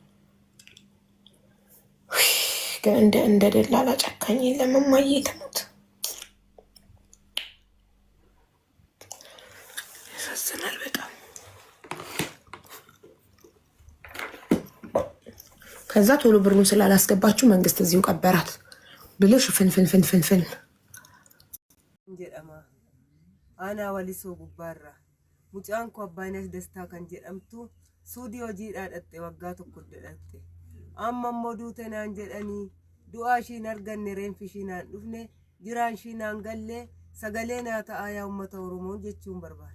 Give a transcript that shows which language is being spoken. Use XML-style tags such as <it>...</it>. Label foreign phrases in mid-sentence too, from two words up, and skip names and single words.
<am>ግን እንደ ደላላ ጨካኝ የለም። እማዬ ተሞት ያሳዝናል በጣም። ከዛ ቶሎ ብሩን ስላላስገባችሁ መንግስት እዚሁ ቀበራት ብለሽ ፍንፍን</am> <om>jedhama ana walisoo gubbaarra mucaan ko abbaanas dastaa kan jedhamtu suudii hojiidhaa dhatte waggaa tokko dhatte amma immoo duute naan jedhanii du'aa ishiin arganne reenfi ishiinaan dhufne jiraan ishiinaan gallee sagalee naa ta'aa yaa uummata oromoo jechuun barbaada.</om>